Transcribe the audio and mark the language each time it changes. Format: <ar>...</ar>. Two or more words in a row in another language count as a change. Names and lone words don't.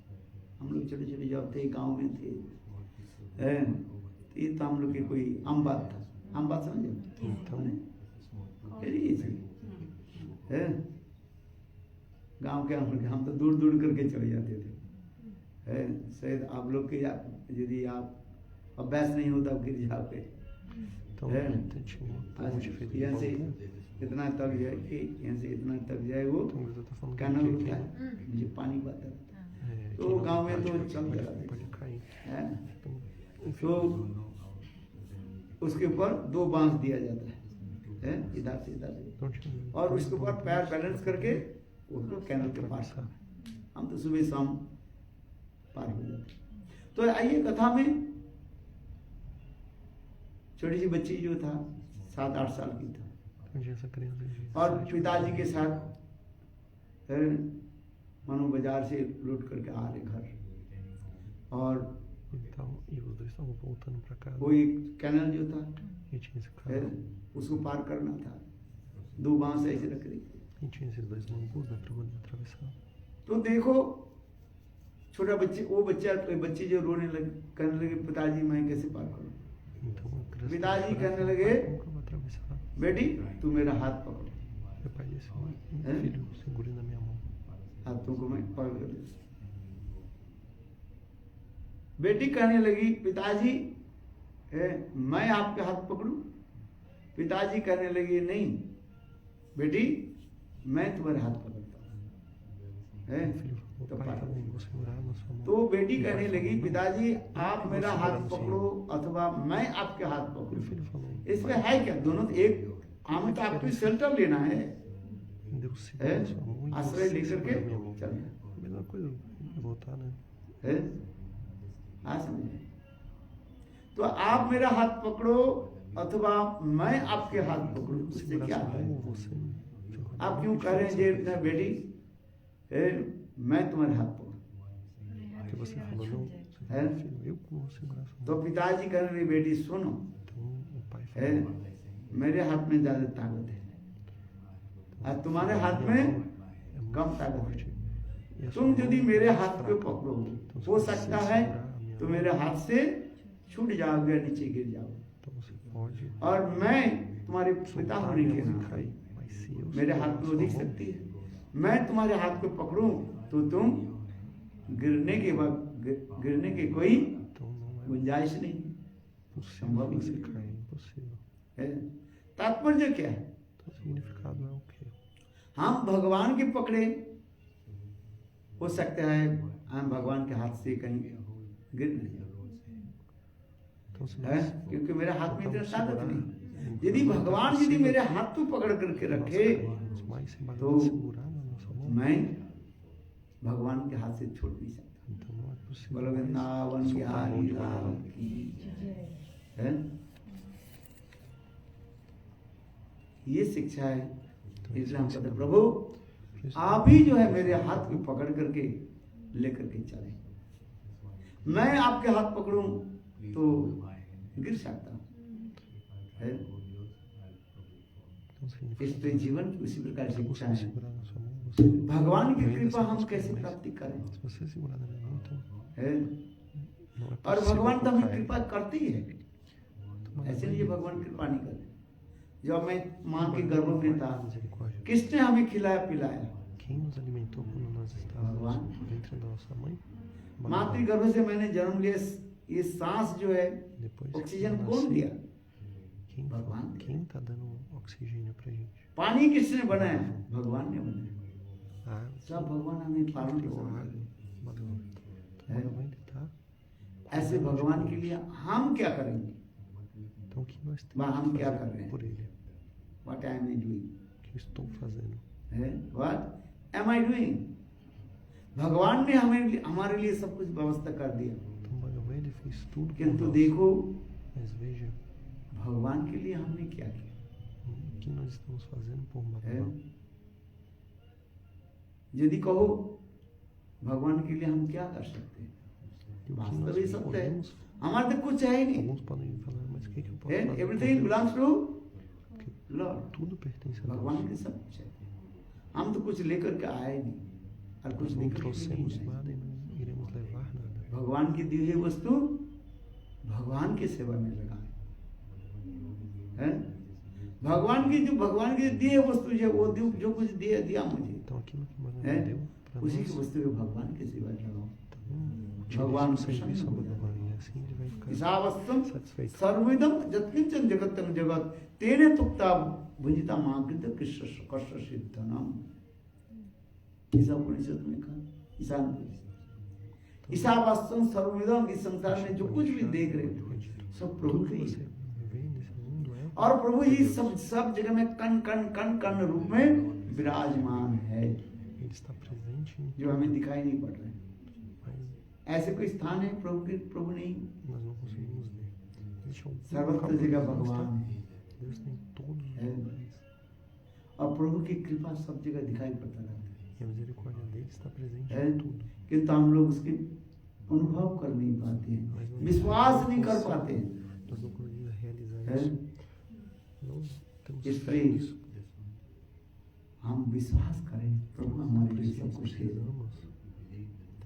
<hi>हम लोग छोटे छोटे जब थे गांव में थे ये तो हम लोग की कोई आम बात था, आम बात समझे? गांव के हम तो दूर दूर करके चले जाते थे। शायद आप लोग के यदि आप अभ्यास नहीं होता गिर जाओगे</hi> <pt>Então,</pt> <hi>है</hi> <pt>tinha uma ponte feita de</pt> <hi>यहाँ से</hi> <pt>bambu.</pt> <hi>इतना तक जाए कि यहाँ से इतना तक जाए वो</hi> <pt>Então, você está falando</pt> <hi>कैनल</hi> <pt>que</pt> <hi>होता है मुझे पानी बहता रहता है</hi> <pt>que</pt> <hi>तो</hi> <pt>não</pt> <hi>गांव में</hi> <pt>tem</pt> <hi>तो</hi> <pt>prática,</pt> <hi>चल</hi> <pt>pode,</pt> <hi>रहा</hi> <pt>pode cair.</pt> <hi>है</hi> <pt>Então, enfim,</pt> <hi>तो उसके ऊपर 2 बांस दिया जाता है इधर से इधर से</hi> <pt>então tinha</pt> <hi>और</hi> <pt>dois</pt> <hi>उसके ऊपर</hi> <pt>bambus</pt> <hi>पैर बैलेंस करके उसको कैनल के पास</hi> <pt>atravessar.</pt> <hi>हम तो सुबह शाम पार हो जाते तो आइए कथा में छोटी सी बच्ची जो था 7-8 साल की था</hi> <pt>Então tinha essa criança de</pt> <hi>और</hi> <pt>7</pt> <hi>पिताजी के साथ मानो बाजार से लौट करके आ रहे घर और</hi> <pt>Então, e os dois estavam voltando para casa.</pt> <hi>वो एक कैनल जो था</hi> <pt>E tinha esse canal.</pt> <hi>उसको पार करना था 2 बांस ऐसे रख रही</hi> <pt>E tinha esses dois bambus, né, para poder atravessar.</pt> <hi>तो देखो छोटा बच्चे वो बच्चे जो रोने लगे कहने लगे पिताजी मैं कैसे पार करूं</hi> <pt>Então, a criança</pt> <hi>पिताजी</hi> <pt>começou a</pt> <hi>कहने</hi> <pt>chorar,</pt> <hi>लगे</hi> <pt>"Pai, como que eu vou atravessar?"</pt> <hi>बेटी तू मेरा हाथ पकड़ो</hi> <pt>Meu pai disse, É? filho, segure na minha mão.</pt> <hi>हाथों को मैं पकड़ कर लेता हूं। बेटी कहने लगी पिताजी मैं आपके हाथ पकड़ूं पिताजी कहने लगे नहीं बेटी मैं तुम्हारे हाथ पकड़ता हूं</hi> <pt>O filho falou,</pt> <hi>तो</hi> <pt>pai,</pt> <hi>पार</hi> <pt>tá</pt> <hi>हो</hi> <pt>bom,</pt> <hi>गई।</hi> <pt>vou segurar na sua mão.</pt> <hi>तो बेटी</hi> <pt>E o pai</pt> <hi>कहने</hi> <pt>falou,</pt> <hi>लगी</hi> <pt>"Não,</pt> <hi>पिताजी आप</hi> <pt>eu</pt> <hi>मेरा</hi> <pt>vou</pt> <hi>हाथ</hi> <pt>segurar no</pt> <hi>पकड़ो</hi> <pt>Senhor."</pt> <hi>अथवा मैं आपके हाथ</hi> <pt>E o</pt> <hi>पकड़ूं</hi> <pt>filho falou,</pt> <hi>इसमें</hi> <pt>"Pai,</pt> <hi>है क्या दोनों तो एक हमें तो आपकी शेल्टर लेना है</hi> <pt>Deus segura na sua mão e</pt> <hi>आश्रय</hi> <pt>você</pt> <hi>लेकर के</hi> <pt>segura na minha mão."</pt> <hi>चलना</hi> <pt>A mesma coisa, voltar, né?</pt> <hi>है हाँ समझे तो आप मेरा हाथ पकड़ो अथवा मैं आपके हाथ पकड़ूं उससे</hi> <pt>Segurar</pt> <hi>क्या</hi> <pt>sua</pt> <hi>है</hi> <pt>mão ou você jogar</pt> <hi>आप</hi> <pt>na</pt> <hi>क्यों</hi> <pt>mão,</pt> <hi>कह रहे हैं</hi> <pt>diferença</pt> <hi>जे</hi> <pt>faz? इतना बेटी मैं तुम्हारे हाथ पकड़ूं Porque você falou, não, você É? falou, filho, eu que vou segurar sua</pt> <hi>तो</hi> <pt>mão.</pt> <hi>पिताजी कहने लगे बेटी सुनो</hi> <pt>Então o pai</pt> <hi>है</hi> <pt>falou,</pt> <hi>मेरे हाथ में ज्यादा ताकत है और तुम्हारे हाथ में</hi> <pt>é muito</pt> <hi>कम ताकत</hi> <pt>forte.</pt> <hi>है</hi> <pt>E a sua</pt> <hi>तुम</hi> <pt>mão</pt> <hi>यदि</hi> <pt>é</pt> <hi>मेरे</hi> <pt>mais</pt> <hi>हाथ पे</hi> <pt>fraca.</pt> <hi>पकड़ो</hi> <pt>Então, se</pt> <hi>हो</hi> <pt>você</pt> <hi>सकता है</hi> <pt>segurar a minha</pt> <hi>तो</hi> <pt>mão,</pt> <hi>मेरे हाथ से छूट जाओगे नीचे गिर जाओगे</hi> <pt>então você pode</pt> <hi>और मैं तुम्हारे पिता</hi> <pt>soltar a</pt> <hi>होने</hi> <pt>minha</pt> <hi>के</hi> <pt>mão e</pt> <hi>नाते</hi> <pt>cair. Mas se eu</pt> <hi>मेरे</hi> <pt>segurar</pt> <hi>हाथ</hi> <pt>a</pt> <hi>में</hi> <pt>sua</pt> <hi>वो दिख</hi> <pt>mão,</pt> <hi>सकती है मैं तुम्हारे हाथ पे पकड़ूं तो तुम गिरने के बाद गिरने की कोई</hi> <pt>então não é</pt> <hi>गुंजाइश नहीं</hi> <pt>possível</pt> <hi>संभव</hi> <pt>você</pt> <hi>नहीं</hi> <pt>cair, é impossível.</pt> <hi>है तात्पर्य क्या है</hi> <pt>Então o significado é o quê?</pt> <hi>हम भगवान के पकड़े हो सकता है हम भगवान के हाथ से कहीं गिर नहीं जाए</hi> <pt>Então se</pt> <hi>है</hi> <pt>nós</pt> <hi>क्योंकि मेरे हाथ में इतना</hi> <pt>tentamos</pt> <hi>ताकत</hi> <pt>segurar,</pt> <hi>नहीं यदि भगवान यदि मेरे हाथ को पकड़ करके</hi> <pt>nós</pt> <hi>रखे</hi> <pt>cairmos, mas se</pt> <hi>तो</hi> <pt>Bhagavan segurar na nossa mão,</pt> <hi>मैं भगवान के हाथ से छोड़ नहीं सकता</hi> <pt>então não é possível</pt> <hi>बोलो</hi> <pt>mais</pt> <hi>वृंदावन</hi> <pt>soltar a mão</pt> <hi>बिहारी</hi> <pt>de</pt> <hi>लाल</hi> <pt>Bhagavan.</pt> <hi>की है ये शिक्षा है इसलिए हम कहते हैं, प्रभु</hi> <pt>Por isso,</pt> <hi>आप ही जो है मेरे हाथ को पकड़ करके लेकर के चले मैं आपके हाथ पकड़ूं तो गिर सकता हूं है</hi> <pt>então significa</pt> <hi>इसलिए जीवन की उसी प्रकार</hi> <pt>se</pt> <hi>शिक्षा</hi> <pt>você</pt> <hi>है</hi> <pt>segurar na sua mão, você</pt> <hi>भगवान की</hi> <pt>ganha</pt> <hi>कृपा</hi> <pt>dessas</pt> <hi>हम</hi> <pt>coisas,</pt> <hi>कैसे</hi> <pt>mas</pt> <hi>प्राप्ति करें</hi> <pt>se você segurar na minha mão, então</pt> <hi>है</hi> <pt>não é</pt> <hi>और</hi> <pt>possível</pt> <hi>भगवान तो</hi> <pt>que eu</pt> <hi>हमें</hi> <pt>caia.</pt> <hi>कृपा करती है</hi> <pt>Então,</pt> <hi>ऐसे</hi> <pt>mas</pt> <hi>नहीं</hi> <pt>aí,</pt> <hi>भगवान कृपा नहीं करते जब मैं माँ के</hi> <pt>Bhagavan</pt> <hi>गर्भ में</hi> <pt>vai</pt> <hi>था</hi> <pt>ter misericórdia.</pt> <hi>किसने हमें खिलाया पिलाया</hi> <pt>Quem nos alimentou quando nós estávamos Bhagavan. no ventre da nossa mãe?</pt> <hi>मातृ गर्भ से मैंने जन्म लिया ये सांस जो है</hi> <pt>Depois que</pt> <hi>ऑक्सीजन</hi> <pt>eu</pt> <hi>कौन</hi> <pt>nasci,</pt> <hi>दिया</hi> <pt>Quem deu. quem tá dando oxigênio pra gente?</pt> <hi>पानी किसने बनाया भगवान ने बनाया</hi> <pt>Ah,</pt> <hi>सब भगवान हमें</hi> <pt>quem</pt> <hi>पालन</hi> <pt>criou a</pt> <hi>को</hi> <pt>água? Bhagavan. Então, É. Bhagavan, ele tá</pt> <hi>ऐसे भगवान के लिए हम क्या करेंगे</hi> <pt>Então, o que nós temos</pt> <hi>Mas हम</hi> <pt>que</pt> <hi>क्या</hi> <pt>fazer</pt> <hi>कर रहे हैं?</hi> <pt>por ele?</pt> <en>What I am doing</en> <pt>O que eu estou fazendo?</pt> <hi>है</hi> <en>What am I doing</en> <hi>भगवान ने हमें हमारे लिए सब कुछ व्यवस्था कर दिया</hi> <pt>Então, Bhagavan, ele fez tudo por</pt> <hi>किंतु</hi> <pt>nós.</pt> <hi>देखो</hi> <pt>Mas veja,</pt> <hi>भगवान के लिए हमने क्या किया</hi> <pt>o que nós estamos fazendo por</pt> <hi>है</hi> <pt>Bhagavan.</pt> <hi>यदि कहो भगवान के लिए हम क्या कर सकते हैं</hi> <pt>E o que</pt> <hi>वास्तव</hi> <pt>nós</pt> <hi>ही सब है</hi> <pt>podemos,</pt> <hi>हमारे तो कुछ है ही नहीं</hi> <pt>alguns podem falar, mas o que eu posso</pt> <hi>है</hi> <pt>fazer? por</pt> <hi>एवरीथिंग</hi> <pt>Deus?</pt> <en>belongs to</en> <pt>Porque</pt> <hi>लॉर्ड</hi> <pt>tudo pertence a</pt> <hi>भगवान के</hi> <pt>Deus.</pt> <hi>सब कुछ है हम तो कुछ लेकर के आए ही नहीं और कुछ</hi> <pt>Nós não</pt> <hi>लेकर के भी नहीं</hi> <pt>trouxemos</pt> <hi>जाएंगे।</hi> <pt>nada e não iremos levar nada.</pt> <hi>भगवान की दी हुई वस्तु भगवान की सेवा में लगाए हैं भगवान की दी हुई वस्तु जो कुछ दिया मुझे</hi> <pt>Então, aquilo que Bhagavan</pt> <hi>है</hi> <pt>deu para</pt> <hi>उसी</hi> <pt>nós,</pt> <hi>की वस्तु को भगवान की सेवा में लगाओ</hi> <pt>então,</pt> <hi>भगवान</hi> <pt>utilize o serviço a</pt> <hi>प्रसन्न हो</hi> <pt>Bhagavan. E assim ele vai ficar</pt> <sa>ईशावस्यम</sa> <pt>satisfeito.</pt> <sa>सर्वविदम जत्किंचन जगतम जगत तेने तुक्ता भुजिता माकृत कृष्ण कष्ट सिद्धनम।</sa> <hi>ईशा उपनिषद में कहा,</hi> <sa>ईशान ईशावास्यम सर्वविदम,</sa> <hi>इस संसार में जो कुछ भी देख रहे हो सब प्रभु</hi> <pt>Tudo</pt> <hi>ही</hi> <pt>que você</pt> <hi>है।</hi> <pt>vê nesse mundo é</pt> <hi>और प्रभु ही सब जगह में कण कण कण कण रूप में विराजमान है,</hi> <pt>ele está presente em</pt> <hi>जो हमें दिखाई नहीं पड़ रहे हैं।</hi> <pt>mas</pt> <hi>ऐसे कोई स्थान है प्रभु के, प्रभु नहीं,</hi> <pt>nós não conseguimos ver. Existe algum</pt> <hi>सर्वत्र</hi> <pt>local</pt> <hi>जगह</hi> <pt>onde Deus</pt> <hi>भगवान</hi> <pt>está.</pt> <hi>है</hi> <pt>Deus tem todos os É. lugares.</pt> <hi>और प्रभु की कृपा सब जगह दिखाई पड़ता रहता</hi> <pt>E a misericórdia dele está presente</pt> <hi>है,</hi> <pt>em tudo.</pt> <hi>किंतु हम लोग उसके अनुभव कर नहीं पाते हैं, विश्वास नहीं कर पाते हैं।</hi> <pt>Nós não conseguimos realizar É. isso. Não temos fé</pt> <hi>इसलिए</hi> <pt>nisso.</pt> <hi>हम विश्वास करें प्रभु हमारे</hi> <pt>Por</pt> <hi>लिए</hi> <pt>isso</pt> <hi>सब</hi> <pt>nós</pt> <hi>कुछ है।</hi> <pt>precisamos ter</pt>